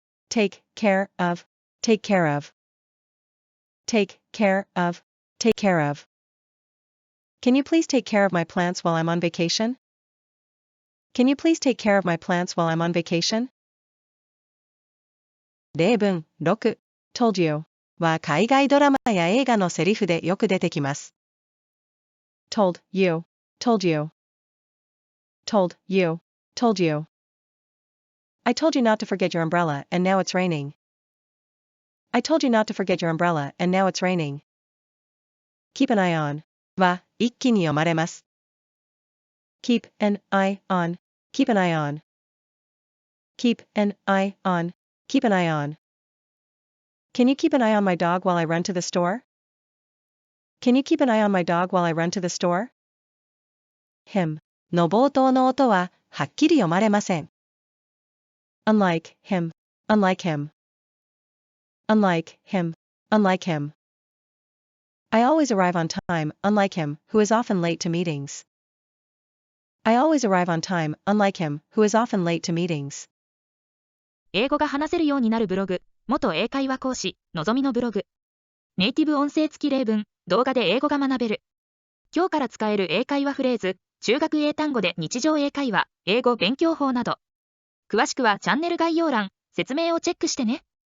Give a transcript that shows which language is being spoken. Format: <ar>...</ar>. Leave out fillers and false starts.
<en>Take care of. Take care of. Take care of. Take care of. Can you please take care of my plants while I'm on vacation? Can you please take care of my plants while I'm on vacation?</en> <ja>例文6</ja> <en>told you</en> <ja>は海外ドラマや映画のセリフでよく出てきます。</ja> <en>told you, told you, told you, told you. I told you not to forget your umbrella and now it's raining. I told you not to forget your umbrella and now it's raining. Keep an eye on</en> <ja>は一気に読まれます。</ja> <en>keep an eye on, keep an eye on. Keep an eye on, keep an eye on. Can you keep an eye on my dog while I run to the store? Can you keep an eye on my dog while I run to the store?</en> <ja>him の冒頭の音ははっきり読まれません。</ja> <en>unlike him, unlike him. Unlike him, unlike him. I always arrive on time, unlike him, who is often late to meetings. I always arrive on time, unlike him, who is often late to meetings.</en> <ja>英語が話せるようになるブログ、元英会話講師、のぞみのブログ。ネイティブ音声付き例文、動画で英語が学べる。今日から使える英会話フレーズ、中学英単語で日常英会話、英語勉強法など。詳しくはチャンネル概要欄、説明をチェックしてね。</ja>